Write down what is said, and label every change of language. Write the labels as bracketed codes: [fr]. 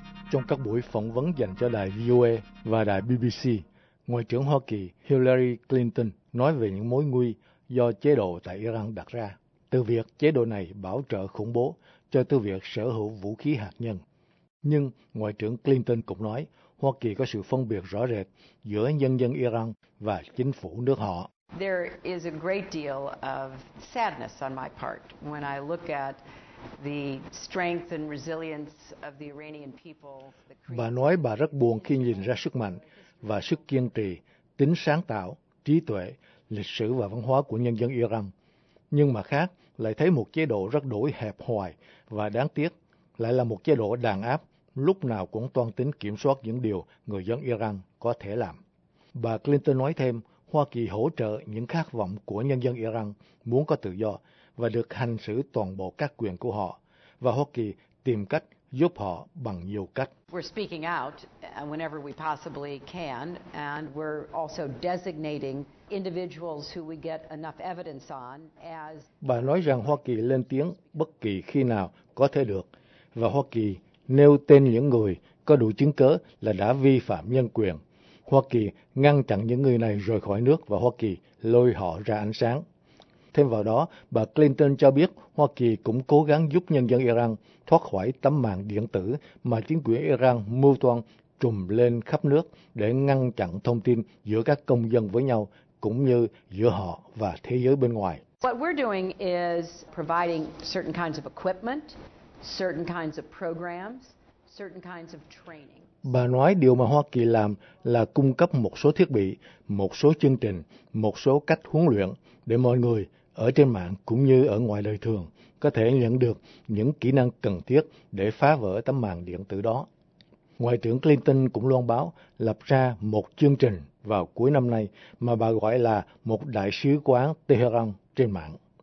[vi] trong các buổi phỏng vấn dành cho đài VOA và đài BBC, Ngoại trưởng Hoa Kỳ Hillary Clinton nói về những mối nguy do chế độ tại Iran đặt ra, từ việc chế độ này bảo trợ khủng bố cho tới việc sở hữu vũ khí hạt nhân. Nhưng Ngoại trưởng Clinton cũng nói Hoa Kỳ có sự phân biệt rõ rệt giữa nhân dân Iran và chính phủ nước họ. [en] There is a great deal of sadness on my part when I look at the strength and resilience of the Iranian people. [vi] Bà nói bà rất buồn khi nhìn ra sức mạnh và sức kiên trì, tính sáng tạo, trí tuệ, lịch sử và văn hóa của nhân dân Iran. Nhưng mà khác, lại thấy một chế độ rất đỗi hẹp hòi và đáng tiếc, lại là một chế độ đàn áp, lúc nào cũng toan tính kiểm soát những điều người dân Iran có thể làm. Bà Clinton nói thêm, Hoa Kỳ hỗ trợ những khát vọng của nhân dân Iran muốn có tự do và được hành xử toàn bộ các quyền của họ, và Hoa Kỳ tìm cách giúp họ bằng nhiều cách. [en] We're speaking out whenever we possibly can, and we're also designating individuals who we get enough evidence on as. [vi] Bà nói rằng Hoa Kỳ lên tiếng bất kỳ khi nào có thể được, và Hoa Kỳ nêu tên những người có đủ chứng cớ là đã vi phạm nhân quyền. Hoa Kỳ ngăn chặn những người này rời khỏi nước và Hoa Kỳ lôi họ ra ánh sáng. Thêm vào đó, bà Clinton cho biết Hoa Kỳ cũng cố gắng giúp nhân dân Iran thoát khỏi tấm màn điện tử mà chính quyền Iran mưu toan trùm lên khắp nước để ngăn chặn thông tin giữa các công dân với nhau cũng như giữa họ và thế giới bên ngoài. [en] What we're doing is providing certain kinds of equipment, certain kinds of programs, certain kinds of training. [vi] Bà nói điều mà Hoa Kỳ làm là cung cấp một số thiết bị, một số chương trình, một số cách huấn luyện để mọi người ở trên mạng cũng như ở ngoài đời thường có thể nhận được những kỹ năng cần thiết để phá vỡ tấm màn điện tử đó. Ngoại trưởng Clinton cũng loan báo lập ra một chương trình vào cuối năm nay mà bà gọi là một đại sứ quán Tehran trên mạng.